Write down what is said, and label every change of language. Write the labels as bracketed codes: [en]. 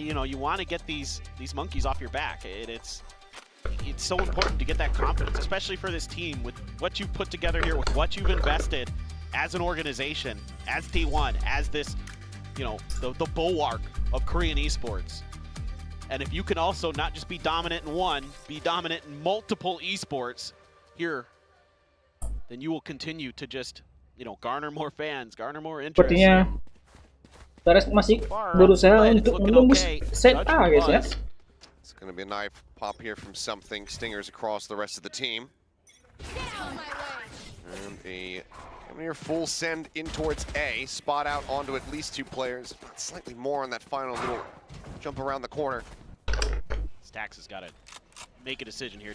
[en] You know, you want to get these monkeys off your back. It's so important to get that confidence, especially for this team with what you've put together here, with what you've invested as an organization, as T1, as this, you know, the bulwark of Korean esports. And if you can also not just be dominant in one, be dominant in multiple esports here, then you will continue to just, you know, garner more fans, garner more interest. [id] Sepertinya Tares masih berusaha untuk menembus set A, guys ya. [en] It's going to be a knife pop here from something. Stingers across the rest of the team. And a near full send in towards A. Spot out onto at least 2 players. Slightly more on that final little jump around the corner. Stax has got to make a decision here.